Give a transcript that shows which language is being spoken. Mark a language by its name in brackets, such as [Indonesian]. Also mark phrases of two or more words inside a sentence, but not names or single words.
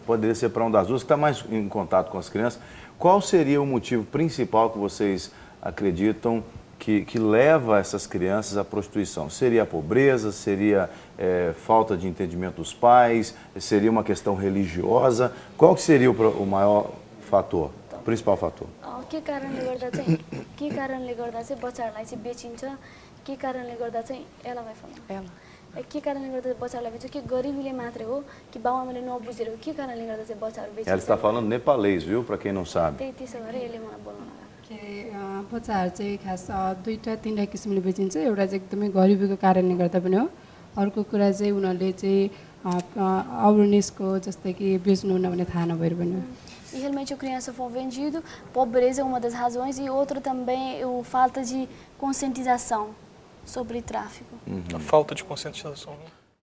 [Portuguese] Poderia ser para uma das duas, que está mais em contato com as crianças. Qual seria o motivo principal que vocês acreditam que leva essas crianças à prostituição? Seria a pobreza? Seria falta de entendimento dos pais? Seria uma questão religiosa? Qual que seria o maior fator, o principal fator? [Nepali] के कारणले गर्दा चाहिँ बच्चाहरूलाई चाहिँ बेचिन्छ के कारणले गर्दा चाहिँ एलालाई फलाउनु के कारणले गर्दा बच्चाहरूलाई बेच्छ कि गरिबीले मात्रै हो कि बाउआमाले नबुझेर हो के कारणले गर्दा चाहिँ बच्चाहरू बेचिन्छ [Portuguese] Ela está falando nepalês, viu, para quem não sabe. [Nepali] त्यसो भएर यसले मलाई बोल्न लगायो के बच्चाहरू चाहिँ खास दुईवटा तिनवटा किसिमले बेचिन्छ एउटा चाहिँ एकदमै गरिबीको कारणले गर्दा पनि हो अर्को कुरा चाहिँ उनीहरूले चाहिँ अवेरनेसको जस्तै कि बेच्नुहुन्न भन्ने थाहा नभएर पनि हो [Portuguese] E realmente a criança foi vendido, pobreza é uma das razões e outra também é a falta de conscientização sobre tráfico. A falta de conscientização.